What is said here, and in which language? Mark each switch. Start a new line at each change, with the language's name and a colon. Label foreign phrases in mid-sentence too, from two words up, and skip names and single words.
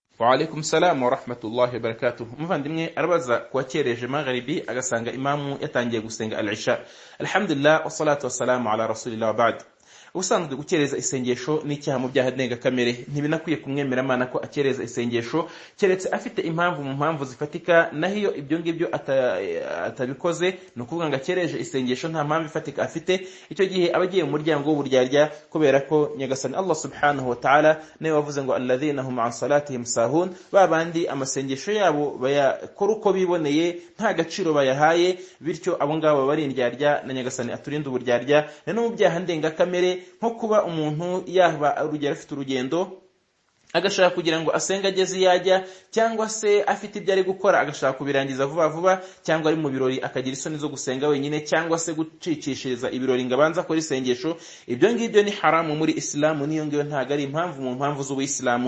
Arabic: وعليكم السلام ورحمة الله وبركاته.
Kinyarwanda: Muvandimwe arabaza kuwakereje magharibi agasanga imamu yatangiye gusenga al-isha.
Arabic: الحمد لله والصلاة والسلام على رسول الله وبعد.
Kinyarwanda: Ubusanzwe gukereza isengesho n'icyaha mu byaha ndenga kamere, ntibinakwiye kumwemera Imana ko akereza isengesho keretse afite impamvu mu mpamvu zifatika, nahiyo ibyo ngibyo atabikoze no kuvuga ngo akereje isengesho nta mpamvu ifatika afite, icyo gihe abagiye mu muryango w'uburyarya, kubera ko nyagasani Allah
Arabic: سبحانه وتعالى
Kinyarwanda: nawe wavuze ngo
Arabic: الذين هم عن صلاتهم ساهون,
Kinyarwanda: babandi amasengesho yabo bayakora uko biboneye nta gaciro bayahaye, bityo abo ngabo bari indyarya, na nyagasani aturinda uburyarya. No mu byaha ndenga kamere nko kuba umuntu yaba urugero afite urugendo agashaka kugira ngo asenga ageze yajya, cyangwa se afite ibyo ari gukora agashaka kubirangiza vuba vuba, cyangwa ari mu birori akagira isoni zo gusenga wenyine, cyangwa se gucicishiriza ibirori ngo abanza akora isengesho, ibyo ngibyo ni haramu muri Islamu, niyo ngiyo ntago ari impamvu mu mpamvu z'Ubuislamu.